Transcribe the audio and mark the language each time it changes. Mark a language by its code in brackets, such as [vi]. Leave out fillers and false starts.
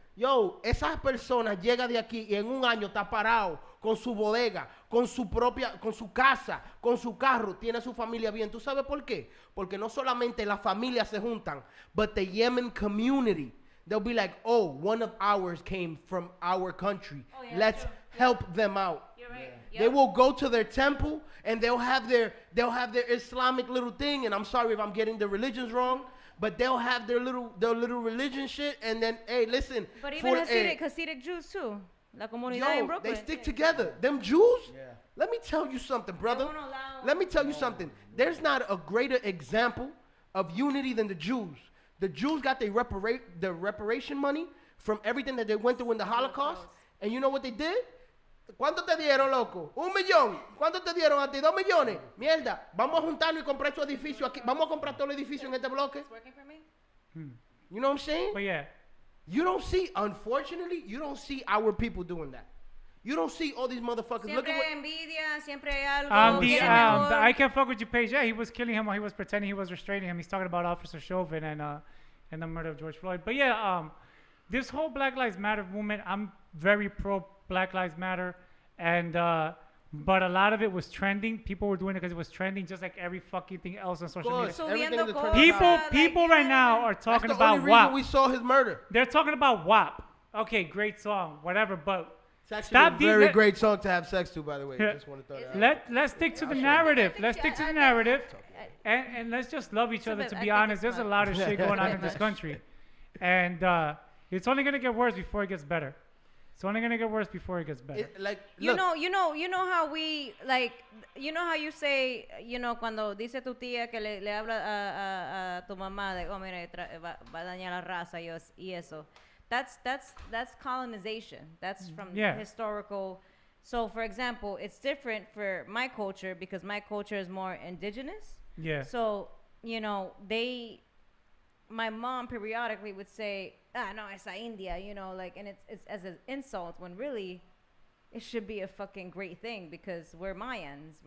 [es] Yo, esas personas llegan de aquí y en un año está parado con su bodega, con su propia, con su casa, con su carro, tiene su familia bien. ¿Tú sabes por qué? Porque no solamente las familias se juntan, [en] but the Yemen community, they'll be like, oh, one of ours came from our country. Oh, yeah, let's help them out. You're right. Yeah. Yep. They will go to their temple and they'll have their Islamic little thing, and I'm sorry if I'm getting the religions wrong, but they'll have their little religion shit, and then, hey, listen. But even Hasidic Jews too. [es] La comunidad [en] in Brooklyn. They stick together. Them Jews, yeah. Let me tell you something, brother. Let me tell you something. There's not a greater example of unity than the Jews. The Jews got their reparation money from everything that they went through in the Holocaust, and you know what they did? [es] ¿Cuánto te dieron, loco? 1 millón. ¿Cuánto te dieron a ti? 2 millones. Mierda. Vamos a juntarnos y comprar estos edificios aquí. Vamos a comprar todo el edificio en este bloque. [en] It's working for me. You know what I'm saying? But yeah. You don't see, unfortunately, you don't see our people doing that. You don't see all these motherfuckers. [es] Siempre [en] Look at [es] hay envidia, siempre hay algo. [en] I can't fuck with you, Paige. Yeah, he was killing him while he was pretending he was restraining him. He's talking about Officer Chauvin and the murder of George Floyd. But yeah, this whole Black Lives Matter movement, I'm very pro Black Lives Matter, and but a lot of it was trending. People were doing it because it was trending, just like every fucking thing else on social media. People right now are talking about WAP. That's the only reason we saw his murder. They're talking about WAP. Okay, great song, whatever, but it's actually a very great song to have sex to, by the way. Just want to throw that out. Let's stick to the narrative. Let's stick to the narrative, and let's just love each other. To be honest, there's a lot of shit going on in this country, and it's only gonna get worse before it gets better. It's only gonna get worse before it gets better. You know how we like, you know how you say, [es] cuando dice tu tía que le habla a tu mamá de, oh mira, va a dañar la raza y eso. [en] That's colonization. That's from historical. So for example, it's different for my culture because my culture is more indigenous. Yeah. So my mom periodically would say, [es] no, esa India, [en] and it's as an insult when really it should be a fucking great thing because we're Mayans.